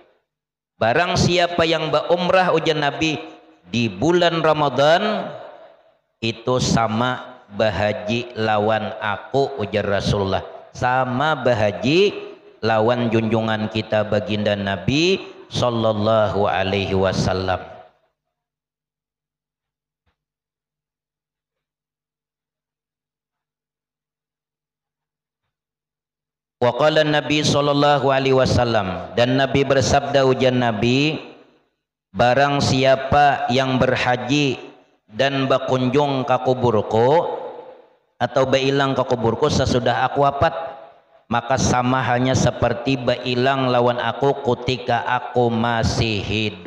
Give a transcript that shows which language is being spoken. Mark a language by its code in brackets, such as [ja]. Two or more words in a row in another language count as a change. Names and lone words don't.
[bjn] Barang siapa yang umrah ujar Nabi di bulan Ramadan itu sama bahaji lawan aku, ujar Rasulullah. Sama bahaji lawan junjungan kita baginda Nabi [ar] صلى الله عليه وسلم. وقال النبي صلى الله عليه وسلم, [bjn] dan Nabi bersabda, ujar Nabi, barang siapa yang berhaji dan berkunjung ke kuburku atau bailang ke kuburku sesudah aku wafat, maka sama halnya seperti bailang lawan aku ketika aku masih hidup.